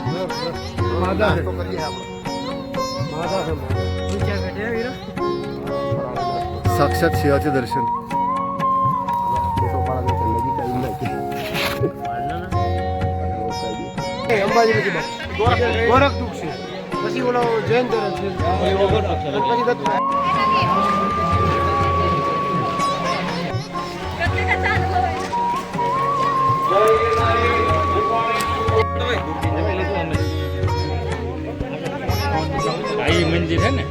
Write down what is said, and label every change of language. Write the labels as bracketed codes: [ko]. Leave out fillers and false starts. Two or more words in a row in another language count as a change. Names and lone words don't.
[mr] साक्षात सिंहाचे दर्शन. [gu] अंबाजी गोरख तुळशी પછી ઓલો જૈન ધર્મ છે ગણપતિ દત્ત. [hi] आई मंदिर है ना.